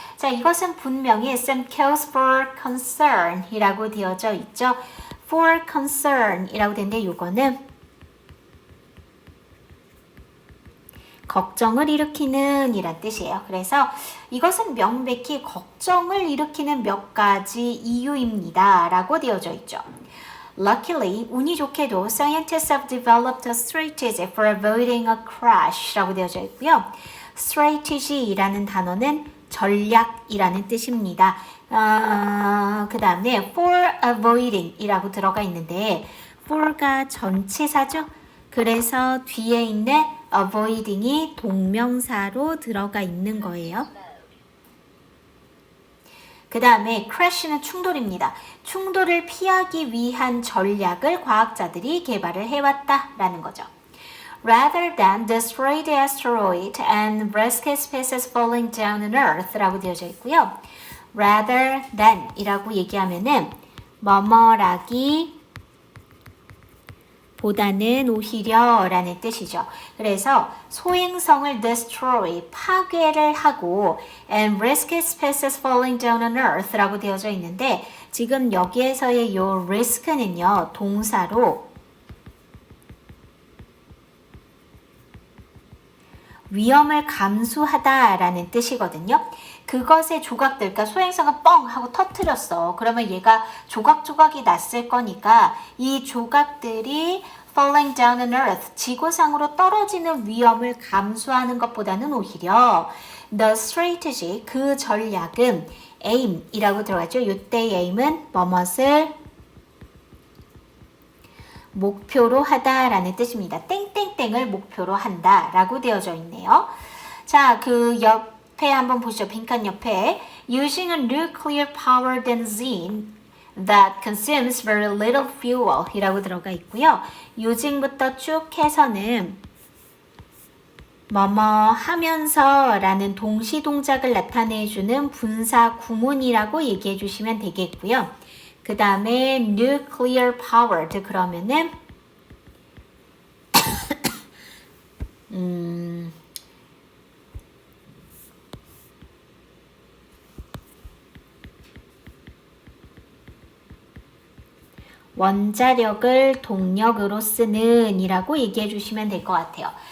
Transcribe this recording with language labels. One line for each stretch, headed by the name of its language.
Korean: 자, 이것은 분명히
English: some cause for concern
Korean: 이라고 되어져 있죠. for concern 이라고 되는데 이거는 걱정을 일으키는 이란 뜻이에요. 그래서 이것은 명백히 걱정을 일으키는 몇 가지 이유입니다. 라고 되어져 있죠.
English: Luckily,
Korean: 운이 좋게도
English: scientists have developed a strategy for avoiding a crash
Korean: 라고 되어져 있고요. strategy라는 단어는 전략이라는 뜻입니다. 그 다음에 for avoiding 이라고 들어가 있는데 for가 전치사죠. 그래서 뒤에 있는 avoiding이 동명사로 들어가 있는 거예요. 그 다음에 crash는 충돌입니다. 충돌을 피하기 위한 전략을 과학자들이 개발을 해왔다라는 거죠.
English: Rather than destroy the asteroid and risk its pieces falling down on Earth
Korean: 라고 되어져 있고요. Rather than 이라고 얘기하면은 뭐뭐라기 보다는 오히려 라는 뜻이죠. 그래서 소행성을 destroy, 파괴를 하고
English: and risk its pieces falling down on earth
Korean: 라고 되어져 있는데 지금 여기에서의 요 risk는요 동사로 위험을 감수하다 라는 뜻이거든요. 그것의 조각들, 그러니까 소행성을 뻥 하고 터뜨렸어. 그러면 얘가 조각조각이 났을 거니까 이 조각들이
English: falling down on earth,
Korean: 지구상으로 떨어지는 위험을 감수하는 것보다는 오히려 the strategy, 그 전략은 aim이라고 들어가죠. 이때 aim은 뭐뭇을 목표로 하다라는 뜻입니다. 땡땡땡을 목표로 한다라고 되어져 있네요. 자, 그 옆에 한번 보시죠. 빈칸 옆에
English: using a nuclear powered benzene that consumes very little fuel
Korean: 이라고 들어가 있고요. using부터 쭉 해서는 뭐뭐 하면서 라는 동시 동작을 나타내주는 분사 구문이라고 얘기해 주시면 되겠고요. 그 다음에 nuclear powered 그러면은 원자력을 동력으로 쓰는 이라고 얘기해 주시면 될 것 같아요.